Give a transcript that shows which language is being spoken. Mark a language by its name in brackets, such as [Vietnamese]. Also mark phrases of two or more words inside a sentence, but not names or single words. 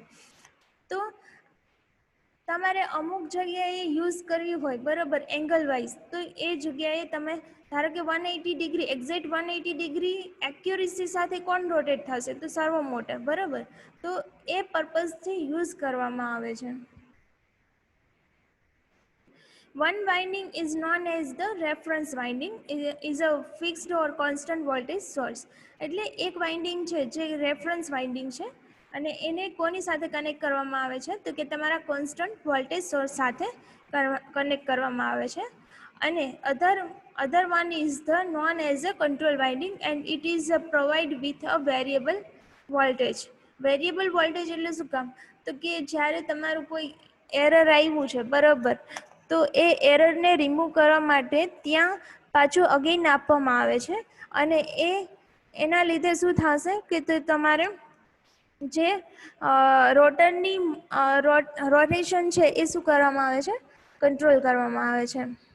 [Gujarati] તો તમારે અમુક જગ્યાએ યુઝ કરવી હોય, બરાબર, [English] angle wise, [Gujarati] તો એ જગ્યાએ તમે ધારો કે 180 ડિગ્રી એક્ઝેક્ટ 180 ડિગ્રી એક્યુરેસી સાથે કોણ રોટેટ થશે તો [English] servo motor, [Gujarati] બરાબર, તો એ પર્પઝથી યુઝ કરવામાં આવે છે. [English] One winding is known as the reference winding, is a fixed or constant voltage source. [Gujarati] એટલે એક વાઇન્ડિંગ છે જે [English] reference winding [Gujarati] છે અને એને કોની સાથે કનેક્ટ કરવામાં આવે છે તો કે તમારા [English] constant voltage source [Gujarati] સાથે કનેક્ટ કરવામાં આવે છે. [English] અને other one is the known as a control winding and it is provide with a variable voltage. variable voltage [Gujarati] એટલે શું કામ તો કે જ્યારે તમારું કોઈ એરર આવ્યું છે, બરાબર, તો એ એરરને રિમૂવ કરવા માટે ત્યાં પાછું અગેન આપવામાં આવે છે અને એના લીધે શું થશે કે તમારે જે રોટરની રોટેશન છે એ શું કરવામાં આવે છે, કંટ્રોલ કરવામાં આવે છે.